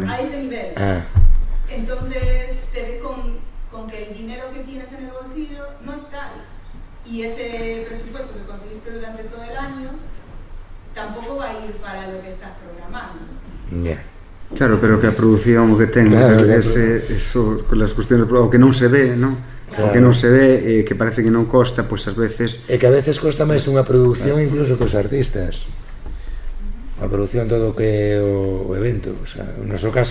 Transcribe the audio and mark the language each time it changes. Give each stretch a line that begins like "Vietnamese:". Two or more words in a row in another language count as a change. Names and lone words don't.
Spanish: A ese nivel. Entonces te ves con que el dinero que tienes en el bolsillo no es tal. Y ese presupuesto que conseguiste durante todo el año tampoco va a ir para lo que estás programando. Ya.
Galician: Claro, pero que a produción o que ten, Claro,
Spanish: eso, con las cuestiones,
Galician: o que non se ve, non? Claro. O que non se ve, que parece que non costa, pois ás veces... É que a veces costa máis unha produción incluso que os artistas. A produción todo o que é o evento, o sea, no noso caso,